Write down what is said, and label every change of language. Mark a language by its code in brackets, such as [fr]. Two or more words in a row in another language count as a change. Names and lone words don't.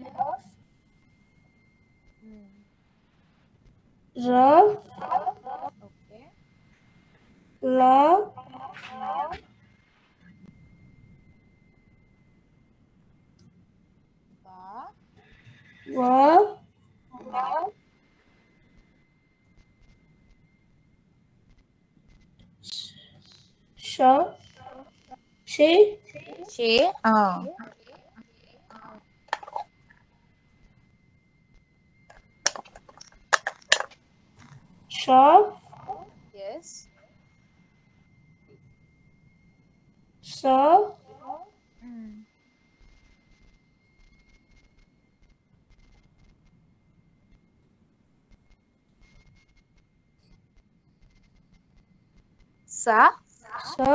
[en] Hmm. ra, Okay. la, Hmm. Ba. wa, Hmm. sha, she, She. Ah. sha, Yes. sa, Mm. Sa, sa,